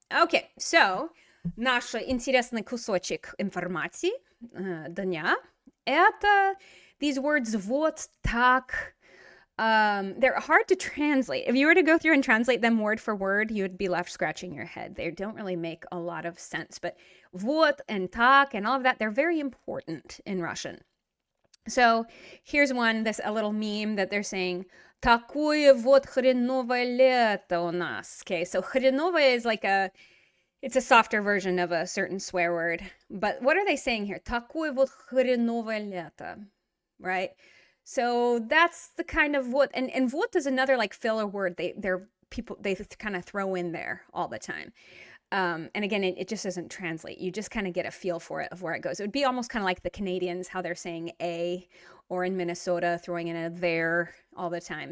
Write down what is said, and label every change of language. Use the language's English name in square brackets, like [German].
[English] Okay, so [Russian] наш интересный кусочек информации дня это [English] these words [Russian] вот так. [English] They're hard to translate. If you were to go through and translate them word for word, you would be left scratching your head. They don't really make a lot of sense. But вот and так and all of that, they're very important in Russian. So here's one, a little meme that they're saying, [Russian] такое вот хреновое лето у нас. [English] Okay, so хреновое is like it's a softer version of a certain swear word. But what are they saying here? [Russian] Такое вот хреновое лето, [English] right? So that's the kind of what, and вот is another like filler word they kind of throw in there all the time. And again, it just doesn't translate. You just kind of get a feel for it of where it goes. It would be almost kind of like the Canadians, how they're saying a, or in Minnesota, throwing in a there all the time.